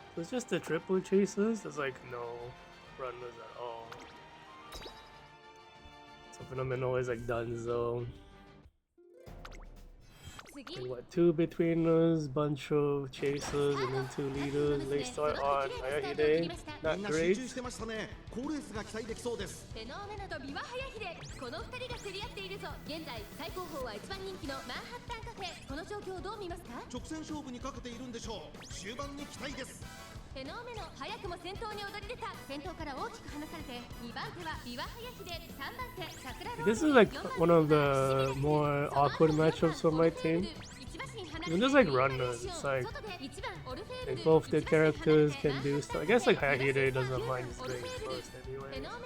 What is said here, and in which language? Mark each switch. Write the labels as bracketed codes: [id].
[en] So it's just the triple chasers, there's like no runners at all. So Fenomeno is like Dunzo. Like what, 2 betweeners, bunch of chasers, and then 2 leaders. They start on Hayahide, not [ja] みんな集 [en] great. [ja] 中してましたね。好レースが期待できそうです。フェノーメノとビワハヤヒデこの2人が競り合っているぞ。現在最高峰は1番人気のマンハッタンカフェ。この状況をどう見ますか。直線勝負にかけているんでしょう。終盤に期待です。フェノーメノ早くも先頭に躍り出た。先頭から大きく離されて2番手はビワハヤヒデ、3番手桜ローレル、 [en] This is like [ja] 4番手 [en] one of the more awkward matchups for my team. Even there's like runners, it's like both the characters can do stuff. I guess like Hayahide doesn't mind just going first anyway.